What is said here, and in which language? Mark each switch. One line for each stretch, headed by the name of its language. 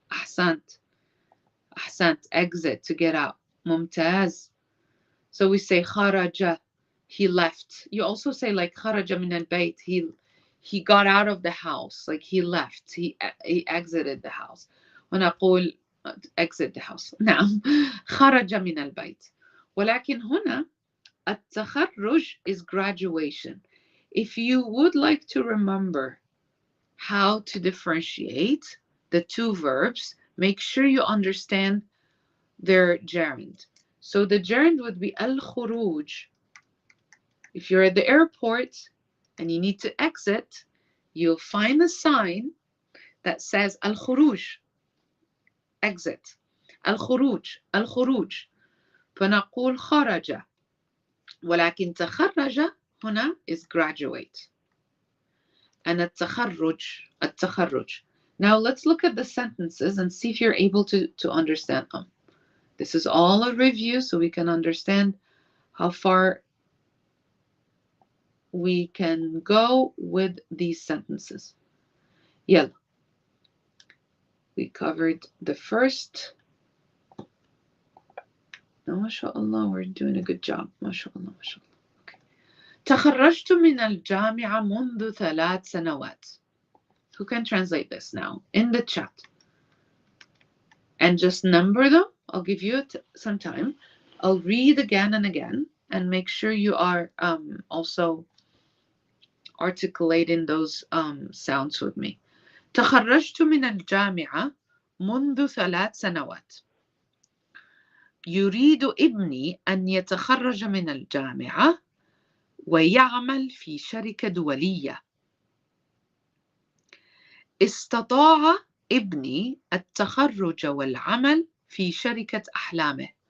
English: Ahsant. Ahsant, exit, to get out. Mumtaz. So we say kharaja, he left. You also say like
Arabic: kharaja min al-bayt,
English: he got out of the house, like he left, he exited the house.
Arabic: ونقول
English: exit the house.
Arabic: نعم. خرج من البيت. ولكن هنا التخرج
English: is graduation. If you would like to remember how to differentiate the two verbs, make sure you understand their gerund. So the gerund would be al-khuruj. If you're at the airport and you need to exit, you'll find a sign that says al-khuruj, exit.
Arabic: al-khuruj, al-khuruj. فنقول خرج. ولكن تخرج هنا
English: is graduate.
Arabic: And التخرج.
English: Now let's look at the sentences and see if you're able to understand them. This is all a review so we can understand how far we can go with these sentences. يلا. We covered the first. No, ما شاء الله, we're doing a good job.
Arabic: ما شاء الله, ما شاء الله. Okay. تخرجت من الجامعة منذ 3 سنوات.
English: Who can translate this now in the chat? And just number them. I'll give you some time. I'll read again and again and make sure you are also articulating those sounds with me.
Arabic: تخرجت من الجامعة منذ 3 سنوات. يريد ابني أن يتخرج من الجامعة ويعمل في شركة دولية. استطاع ابني التخرج والعمل في شركة أحلامه.